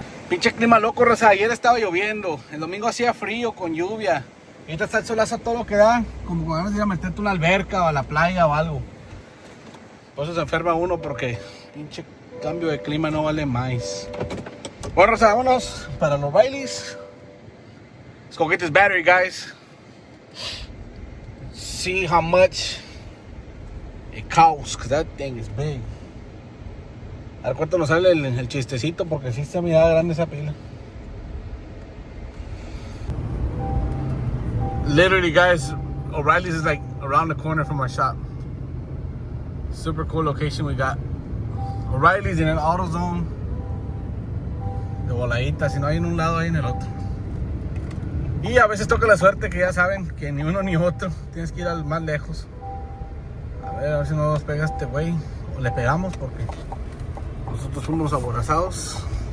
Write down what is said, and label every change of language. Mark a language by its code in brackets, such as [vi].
[es] Pinche clima loco, raza. Ayer estaba lloviendo, el domingo hacía frío con lluvia. Ahorita está el solazo todo lo que da, como cuando vas a ir a meterte a una alberca o a la playa o algo. Por eso se enferma uno porque pinche cambio de clima no vale más. Bueno, raza, vámonos para los O'Reilly's. [en] Let's go get this battery, guys. See how much it costs, because that thing is big. [es] A ver cuánto nos sale el chistecito, porque sí está mirada grande esa pila. [en] Literally, guys, O'Reilly's is like around the corner from our shop. Super cool location we got. [es] O'Reilly's en el AutoZone. De voladita, si no hay en un lado, hay en el otro. Y a veces toca la suerte que ya saben que ni uno ni otro. Tienes que ir al más lejos. A ver si no nos pega este güey. O le pegamos porque nosotros fuimos aborazados.